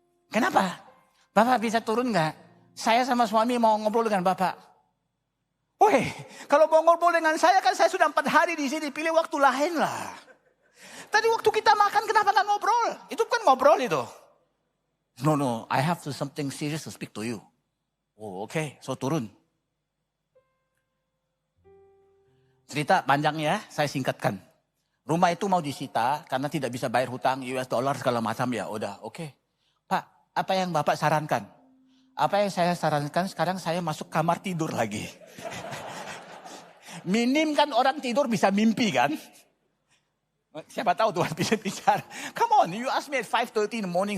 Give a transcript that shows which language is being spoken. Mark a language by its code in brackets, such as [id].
[id] Kenapa? Bapak bisa turun gak? Saya sama suami mau ngobrol dengan Bapak. Woi, kalau mau ngobrol dengan saya kan saya sudah 4 hari di sini, pilih waktu lain lah. Tadi waktu kita makan kenapa gak ngobrol? Itu kan ngobrol itu. [en] No, I have something serious to speak to you. [id] Oh oke, so turun. Cerita panjang ya, saya singkatkan. Rumah itu mau disita karena tidak bisa bayar hutang US dollar segala macam ya. Udah oke. Pak, apa yang Bapak sarankan? Apa yang saya sarankan sekarang saya masuk kamar tidur lagi. Minim kan orang tidur bisa mimpi kan. Siapa tahu Tuhan bisa bicara. [en] Come on, you ask me at 5:30 in the morning.